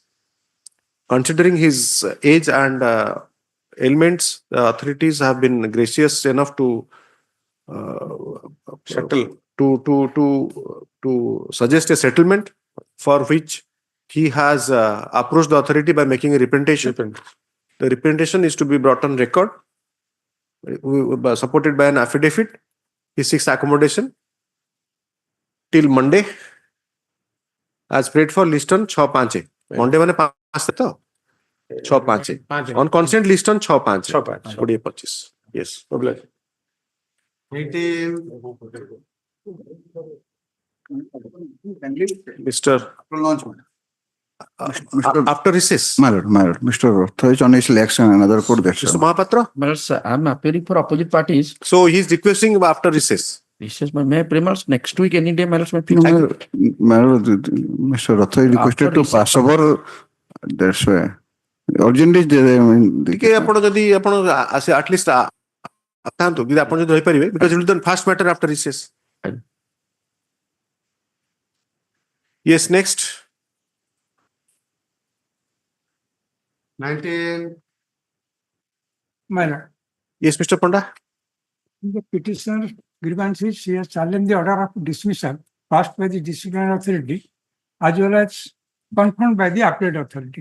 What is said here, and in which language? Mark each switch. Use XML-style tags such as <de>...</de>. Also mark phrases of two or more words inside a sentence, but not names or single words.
<en>Considering his age and ailments, the authorities have been gracious enough to settle to suggest a settlement for which he has approached the authority by making a representation. The representation is to be brought on record, supported by an affidavit, He seeks accommodation till Monday as prayed for list on 6-5. Monday माने 5 तो 6-5 on consent list on 6-5 20-25. Yes. Problem. 18. Mr. After recess. My lord, Mr. Rotha is on his legs and another court that's Mr. Mahapatra. My lord, sir, I'm appearing for opposite parties. So he is requesting after recess. Recess, may I pray, my lord, next week, any day, my lord, my lord, Mr. Rotha is requested to pass over. That's why. Urgent is there. I mean, Okay,</en> <or>ଆପଣ ଯଦି ଆପଣ ଆସେ</or> <en>at least</en> <or>ଆଥାନ୍ତୁ ଯଦି ଆପଣ ଯଦି ରହିପାରିବେ</or> <en>because it will then fast matter after recess. Yes, next. 19. My lord, Yes, Mr. Panda. the petitioner grievances, he has challenged the order of dismissal passed by the disciplinary authority as well as confirmed by the appellate authority.</en>